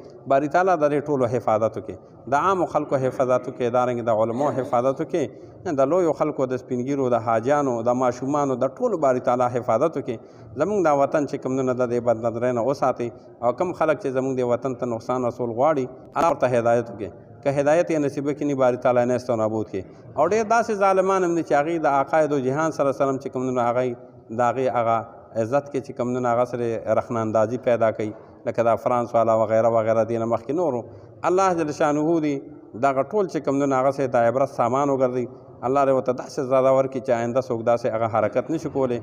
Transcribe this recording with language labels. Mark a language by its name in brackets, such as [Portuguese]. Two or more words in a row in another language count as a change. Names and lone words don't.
[Pashto] باری تعالی د دې ټولو حفاظت وکړي، د عامو خلکو حفاظت وکړي، دارنګې د علماو حفاظت وکړي، د لویو خلکو د سپینګیرو د حاجیانو د ماشومانو د ټولو باری تعالی حفاظت وکړي. زموږ دا وطن چې کوم نن د دې بد نظرۍ نه وساتي، او کوم خلک چې زموږ د وطن ته نقصان رسول غواړي الله ورته هدایت وکړي، که هدایت یې نصیب کړي باری تعالی نیست و نابود کړي. او ډېر داسې ظالمان هم دي چې هغې د آقای دو جهان [Arabic] صلی الله علیه وسلم [Pashto] چې کوم نن هغې د هغې هغه عزت کې چې کوم نن هغه سره رخناندازي پیدا کوي، لکه دا فرانس والا وغیره وغیره دې نه مخکې نورو. [Arabic] الله جل شانه [Pashto] دې دغه ټول چې کوم نن هغه سره د عبرت سامان وګرځي، الله دې ورته داسې زیاده ورکړي چې آینده څوک داسې هغه حرکت نشي کولی.